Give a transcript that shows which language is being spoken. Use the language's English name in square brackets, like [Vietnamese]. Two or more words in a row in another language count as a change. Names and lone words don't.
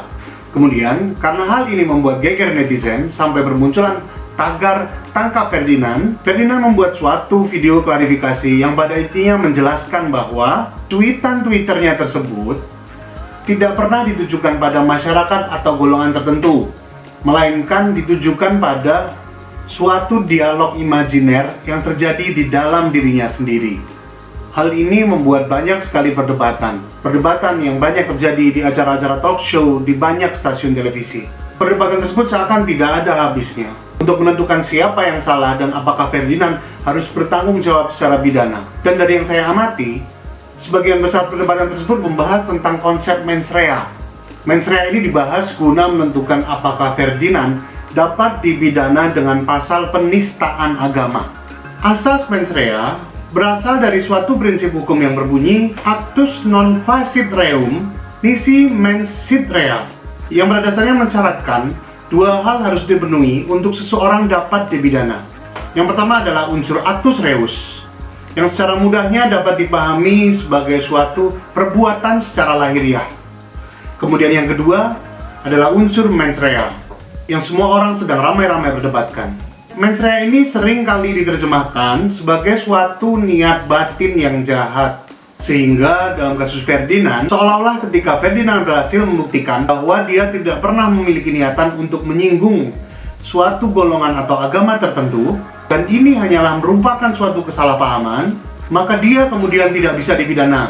[Indonesian] Kemudian, karena hal ini membuat geger netizen sampai bermunculan tagar "Tangkap Ferdinand", Ferdinand membuat suatu video klarifikasi yang pada intinya menjelaskan bahwa cuitan Twitternya tersebut tidak pernah ditujukan pada masyarakat atau golongan tertentu, melainkan ditujukan pada suatu dialog imajiner yang terjadi di dalam dirinya sendiri. Hal ini membuat banyak sekali perdebatan yang banyak terjadi di acara-acara [English] talk show [Indonesian] di banyak stasiun televisi. Perdebatan tersebut seakan tidak ada habisnya untuk menentukan siapa yang salah dan apakah Ferdinand harus bertanggung jawab secara pidana. Dan dari yang saya amati, sebagian besar perdebatan tersebut membahas tentang konsep [Latin] mens rea. Mens rea [Indonesian] ini dibahas guna menentukan apakah Ferdinand dapat dipidana dengan pasal penistaan agama. Asas [Latin] mens rea [Indonesian] berasal dari suatu prinsip hukum yang berbunyi [Latin] actus non facit reum nisi mens sit rea, [Indonesian] yang pada dasarnya mensyaratkan dua hal harus dipenuhi untuk seseorang dapat dipidana. Yang pertama adalah unsur [Latin] actus reus, [Indonesian] yang secara mudahnya dapat dipahami sebagai suatu perbuatan secara lahiriah. Kemudian yang kedua adalah unsur [Latin] mens rea, [Indonesian] yang semua orang sedang ramai-ramai berdebatkan. [Latin] Mens rea [Indonesian] ini sering kali diterjemahkan sebagai suatu niat batin yang jahat. Sehingga dalam kasus Ferdinand, seolah-olah ketika Ferdinand berhasil membuktikan bahwa dia tidak pernah memiliki niatan untuk menyinggung suatu golongan atau agama tertentu, dan ini hanyalah merupakan suatu kesalahpahaman, maka dia kemudian tidak bisa dipidana.